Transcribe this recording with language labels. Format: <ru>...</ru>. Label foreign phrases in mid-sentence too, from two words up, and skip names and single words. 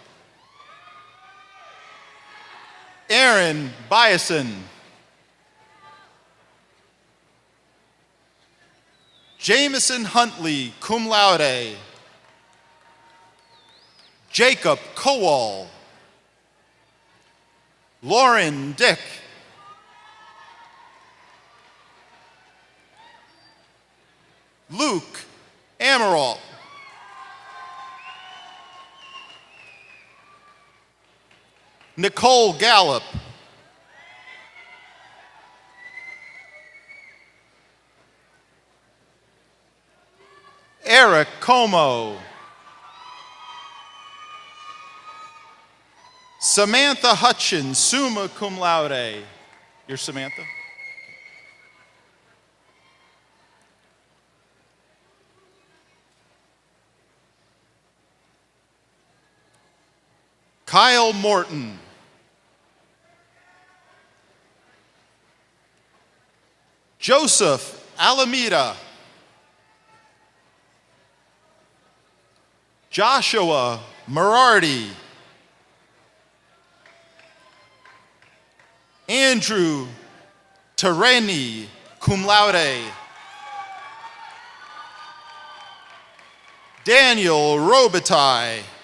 <en>Aaron Biason. Jameson Huntley,</en> <la>cum laude.</la> <en>Jacob Kowal. Lauren Dick. Luke Amaral. Nicole Gallup. Eric Como. Samantha Hutchins,</en> <la>summa cum laude.</la> <en>You're Samantha? Kyle Morton. Joseph Alameda. Joshua Merardi. Andrew Tereni,</en> <la>cum laude.</la> <en>Daniel Robitaille.</en>